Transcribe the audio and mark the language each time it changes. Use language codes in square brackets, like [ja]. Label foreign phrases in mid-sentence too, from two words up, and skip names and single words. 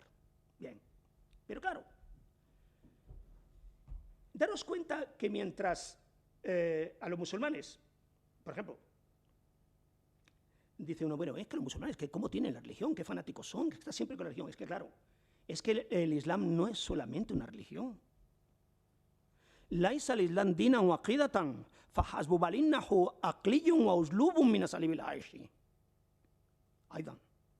[es] Bien, pero claro, daros cuenta que mientras a los musulmanes, por ejemplo, dice uno, bueno, es que los musulmanes, ¿cómo tienen la religión? ¿Qué fanáticos son? ¿Qué está siempre con la religión? Es que claro, es que el Islam no es solamente una religión. [ar] ليس الإسلام دينا وعقيدة فحسب بل إنه عقلي وأسلوب من أساليب العيش أيضا